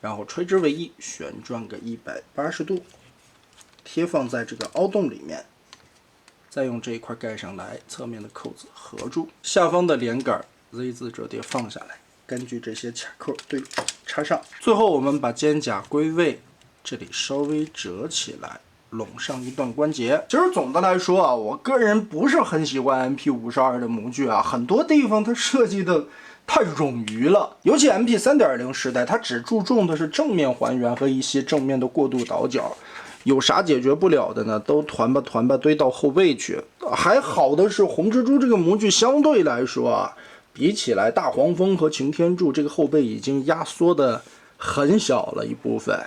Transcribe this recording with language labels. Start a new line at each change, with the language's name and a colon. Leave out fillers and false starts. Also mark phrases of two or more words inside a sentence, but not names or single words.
Chinese: 然後垂直為1，旋轉個180度，貼放在這個凹洞裡面，再用這一塊蓋上來，側面的扣子合住，下方的連杆 Z 字折疊放下来，根據這些卡扣对准插上。最後我們把肩胛歸位，這裡稍微折起來，攏上一段關節。其實總的來說啊，我個人不是很喜歡 MP52 的模具啊，很多地方它設計的太冗余了，尤其 MP 3.0时代，它只注重的是正面還原和一些正面的過渡倒角。有啥解决不了的呢？都团吧堆到后背去。还好的是红蜘蛛这个模具相对来说啊，比起来大黄蜂和擎天柱这个后背已经压缩的很小了一部分。